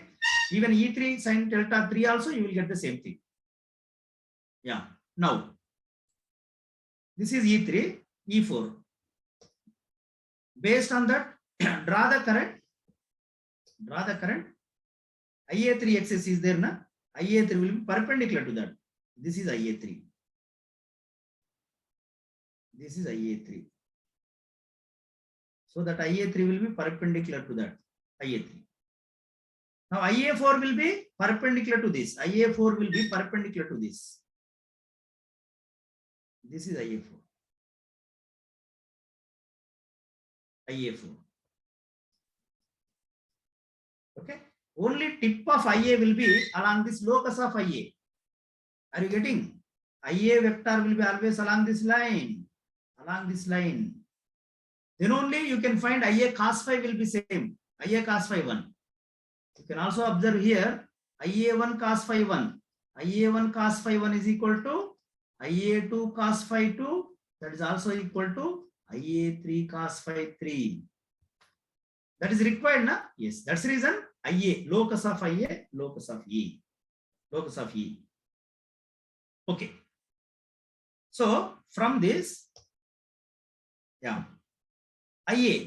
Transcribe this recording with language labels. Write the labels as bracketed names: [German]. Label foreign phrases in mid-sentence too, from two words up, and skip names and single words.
[English] Even E3 sin delta 3 also you will get the same thing. Yeah. Now, this is E3, E4. Based on that, draw the current. Draw the current. IA3 axis is there, na? IA3 will be perpendicular to that. This is IA3. This is IA3. So that IA3 will be perpendicular to that. IA3. Now IA4 will be perpendicular to this. IA4 will be perpendicular to this. This is IA4. IA4. Okay. Only tip of IA will be along this locus of IA. Are you getting? IA vector will be always along this line. Along this line. Then only you can find IA cos phi will be same. IA cos phi 1. You can also observe here IA1 cos phi 1. IA1 cos phi 1 is equal to IA2 cos phi 2. That is also equal to IA3 cos phi 3. That is required, na? Yes. That's the reason IA, locus of IA, locus of E. Locus of E. Okay. So from this, yeah, IA.